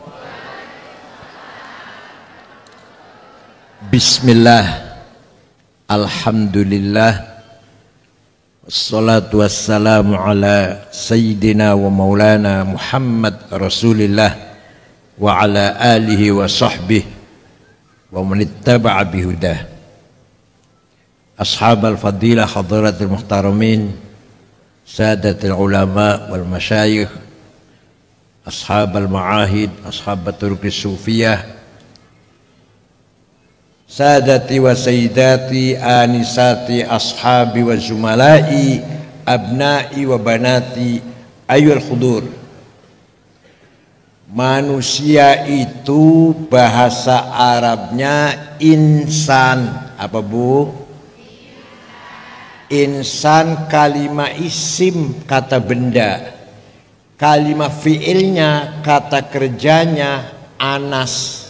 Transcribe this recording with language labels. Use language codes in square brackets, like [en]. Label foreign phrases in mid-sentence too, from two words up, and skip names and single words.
[ar] بسم الله، الحمد لله، والصلاة والسلام على سيدنا ومولانا محمد رسول الله وعلى آله وصحبه ومن تبع بهداه. أصحاب الفضيلة حضرات المحترمين، سادة العلماء والمشايخ، أصحاب المعاهد، أصحاب الطرق الصوفية، سادتي وسيداتي، آنساتي، أصحابي وزملائي، أبنائي وبناتي، أيها الحضور. [id] Manusia itu bahasa Arabnya insan. Apa bu? Insan kalimah isim, kata benda. Kalimah fiilnya, kata kerjanya anas.